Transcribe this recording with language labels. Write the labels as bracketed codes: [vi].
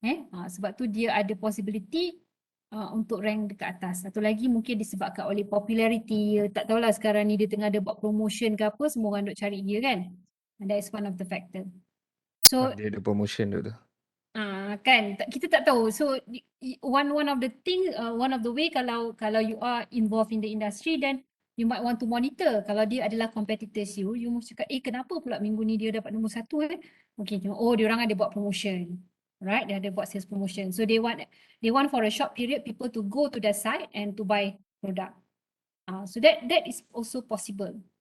[ms] Sebab tu dia ada possibility untuk rank dekat atas. Satu lagi mungkin disebabkan oleh popularity. Tak tahulah sekarang ni dia tengah ada buat promotion ke apa, semua orang duk cari dia kan. [en] And that is one of the factor. So [ms] Dia ada promotion tu. kan kita tak tahu. [en] So one of the thing, one of the way [ms] kalau [en] you are involved in the industry, then you might want to monitor. [ms] Kalau dia adalah competitors you mesti cakap kenapa pula minggu ni dia dapat nombor 1 Okay, dia orang ada buat promotion. Right, dia ada buat sales promotion. [en] So they want for a short period people to go to their site and to buy product. So that is also possible.